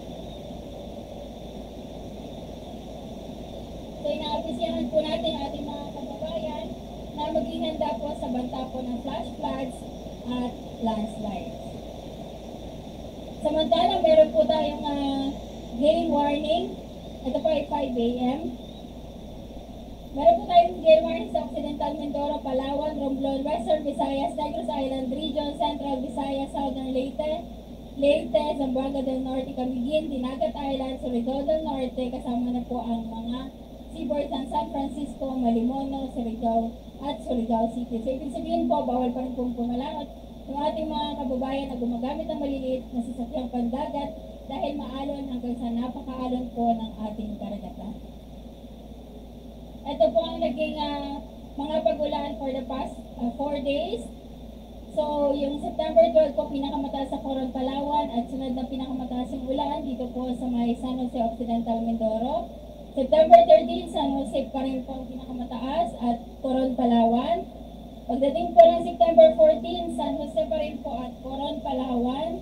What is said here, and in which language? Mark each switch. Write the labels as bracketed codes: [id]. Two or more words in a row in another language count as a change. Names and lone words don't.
[tl] So inaabisihan po natin ating mga kababayan na maging handa po sa banta po ng [en] flash floods [tl] at landslides. Samantala, meron po tayong [en] gale warning. [tl] Ito po ay 5 a.m. Meron po tayong [en] gale warning [tl] sa Occidental Mindoro, Palawan, Romblon, Western Visayas, Negros Island Region, Central Visayas, Southern Leyte, Zamboanga del Norte, Camiguin, Dinagat Island, Surigao del Norte, kasama na po ang mga seaboard ng San Francisco, Malimono, Surigao at Surigao City. So ibig sabihin po, bawal pa rin pong pumalangot yung ating mga kababayan na gumagamit ng maliliit na sasakyang pandagat dahil maalon hanggang sa napakaalon po ng ating karagatan. Ito po ang naging mga pagulan [en] for the past 4 days. [tl] So, yung September 12 po, pinakamataas sa Coron, Palawan, at sunod na pinakamataas yung ulan dito po sa may San Jose Occidental, Mindoro. September 13, San Jose pa rin po ang pinakamataas at Coron, Palawan. Pagdating po ng September 14, San Jose pa rin po at Coron, Palawan.